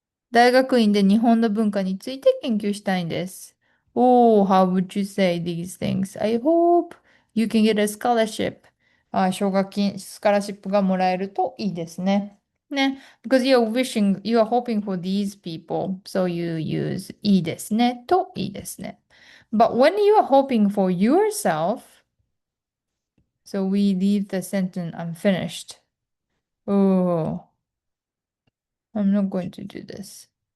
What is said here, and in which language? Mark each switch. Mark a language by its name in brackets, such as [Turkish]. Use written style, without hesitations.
[Japanese] 大学院で日本の文化について研究したいんです。 [English] Oh, how would you say these things? I hope you can get a scholarship. [Japanese] 奨学金、スカラシップがもらえるといいですね。ね。 [English] Because you are hoping for these people. So you use [Japanese] いいですねといいですね。 [English] But when you are hoping for yourself, so we leave the sentence unfinished. Oh, I'm not going to do this.